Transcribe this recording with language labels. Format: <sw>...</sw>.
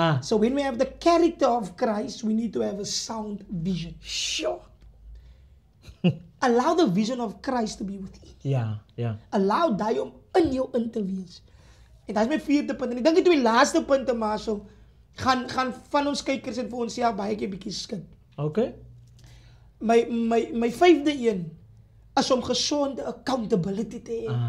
<en>So when we have the character of Christ, we need to have a sound vision. Sure. Allow the vision of Christ to be within.</en> <af>Allow daai om in jou in te wees. En dit is my vierde punt. En ek dink die twee laaste punte maar so gaan van ons kykers en vir ons baie keer bietjie skud.</af> <en>Okay.</en> <af>My vyfde een is om gesonde accountability te hê.</af>